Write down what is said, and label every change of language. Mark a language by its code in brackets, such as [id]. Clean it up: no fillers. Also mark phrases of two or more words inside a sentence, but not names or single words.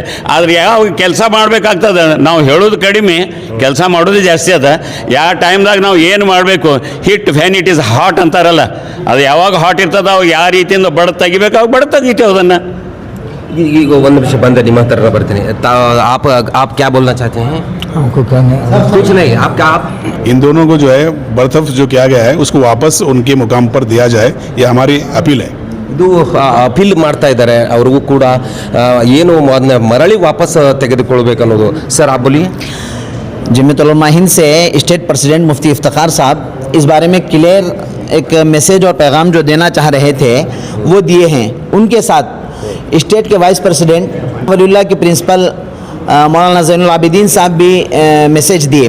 [kn] ಆದ್ರೆ ಯಾವ ಕೆಲಸ ಮಾಡಬೇಕಾಗ್ತದೆ, ನಾವು ಹೇಳೋದು ಕಡಿಮೆ, ಕೆಲಸ ಮಾಡೋದು ಜಾಸ್ತಿ ಅದ. ಯಾವ ಟೈಮ್ದಾಗ ನಾವು ಏನು ಮಾಡಬೇಕು, [en] hit fan it is hot [kn] ಅಂತಾರಲ್ಲ, ಅದು ಯಾವಾಗ ಹಾಟ್ ಇರ್ತದೆ ಅವಾಗ ಯಾವ ರೀತಿಯಿಂದ ಬಡ ತೆಗಿಬೇಕು ಅವಾಗ ಬಡ ತೆಗಿತೇವೆ ಅದನ್ನು. ಈಗ ಒಂದು ನಿಮಿಷ ಬಂದೆ, ನಿಮ್ಮ ಹತ್ರ ಬರ್ತೀನಿ. [hi] आप क्या बोलना चाहते हैं? हमको कहने कुछ नहीं, आप इन दोनों को जो है बर्तरफ जो किया गया है उसको वापस उनके मुकाम पर दिया जाए, ये हमारी अपील है. [kn] ಇದು ಅಪೀಲ್ ಮಾಡ್ತಾ ಇದ್ದಾರೆ ಅವ್ರಿಗೂ ಕೂಡ, ಏನು ಅದನ್ನ ಮರಳಿ ವಾಪಸ್ ತೆಗೆದುಕೊಳ್ಬೇಕನ್ನೋದು. [hi] ಸರ್ आप बोलिए. जमीयत उलमा हिंद से [en] state president [hi] मुफ्ती इफ्तिखार साहब इस बारे में क्लियर एक मैसेज और पैगाम जो देना चाह रहे थे वो दिए हैं. उनके साथ स्टेट के [en] vice president [hi] वलीउल्लाह के प्रिंसिपल मौलाना ज़ैनुल आबिदीन साहब भी मैसेज दिए.